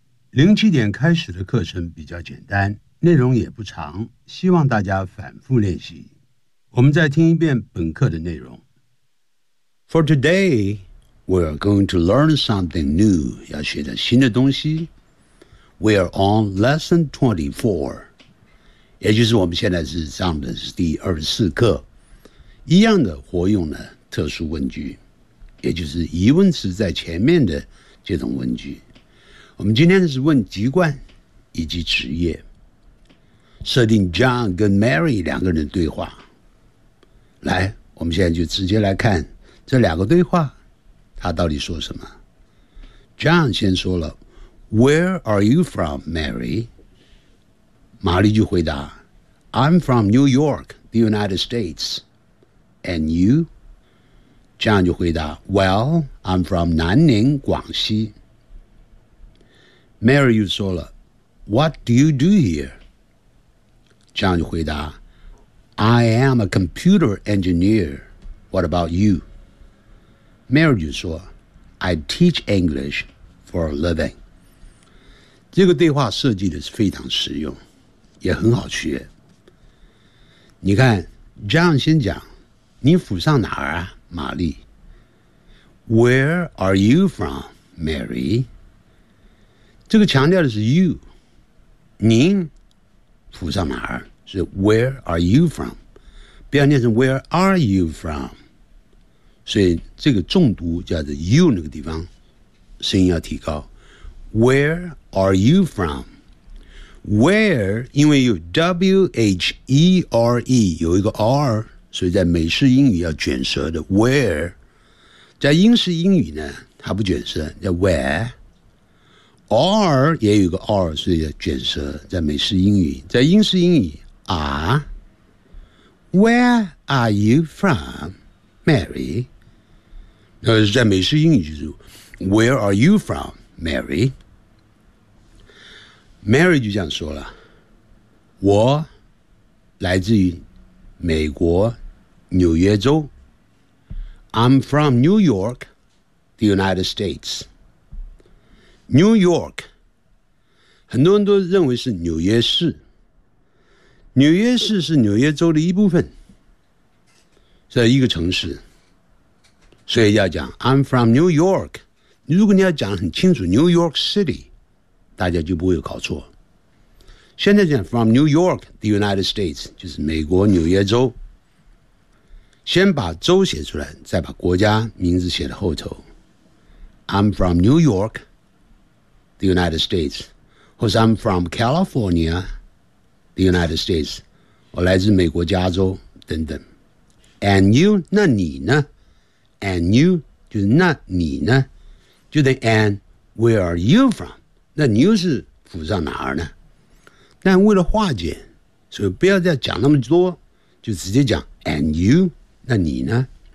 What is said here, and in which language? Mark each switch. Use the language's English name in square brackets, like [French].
[Chinese] 零七点开始的课程比较简单，内容也不长，希望大家反复练习。我们再听一遍本课的内容。 [English] For today,We are going to learn something new, [Chinese] 要学的新的东西。 [English] We are on lesson 24, [Chinese] 也就是我们现在是上的是第24课。一样的活用呢特殊问句，也就是疑问词在前面的这种问句。我们今天是问籍贯以及职业。设定 John 跟 Mary 两个人对话。来，我们现在就直接来看这两个对话。他到底说什么？ [English] John [Chinese] 先说了 [English] Where are you from, Mary? [Chinese] 玛丽就回答 [English] I'm from New York, the United States. And you? John [Chinese] 就回答 [English] Well, I'm from 南宁广西。 Mary [Chinese] 又说了 [English] What do you do here? John [Chinese] 就回答 [English] I am a computer engineer. What about you? Mary [Chinese] 就说 [English] I teach English for a living. [Chinese] 这个对话设计的是非常实用，也很好学。你看 John 先讲，你府上哪儿啊，玛丽？ [English] Where are you from, Mary? [Chinese] 这个强调的是 you， 您府上哪儿？ [English] 是 Where are you from？不要念成 Where are you from？ [Chinese] 所以这个重读叫做 you 那个地方，声音要提高。 [English] Where are you from？ [Chinese] Where 因为有 W H E R E 有一个 R， 所以在美式英语要卷舌的 Where， 在英式英语呢它不卷舌叫 Where。 R 也有个 R， 所以卷舌，在美式英语，在英式英语啊 ， [English] Where are you from, Mary？ [Chinese] 那是在美式英语就是 [English] Where are you from, Mary？ [Chinese] Mary 就这样说了，我来自于美国纽约州 ， [English] I'm from New York, the United States。 [Chinese] New York， 很多人都认为是纽约市。纽约市是纽约州的一部分，是一个城市，所以要讲 [English] I'm from New York。 [Chinese] 如果你要讲很清楚 New York City， 大家就不会有搞错。现在讲 [English] from New York, the United States， [Chinese] 就是美国纽约州。先把州写出来，再把国家名字写在后头。 [English] I'm from New York。 The United States， 或是 I'm from California， the United States， [Chinese] 我来自美国加州等等。 [English] And you， [Chinese] 那你呢 ？And you 就是那你呢？就等 [English] And where are you from？ [Chinese] 那 you 是府上哪儿呢？但为了化简，所以不要再讲那么多，就直接讲 [English] And you， [Chinese] 那你呢？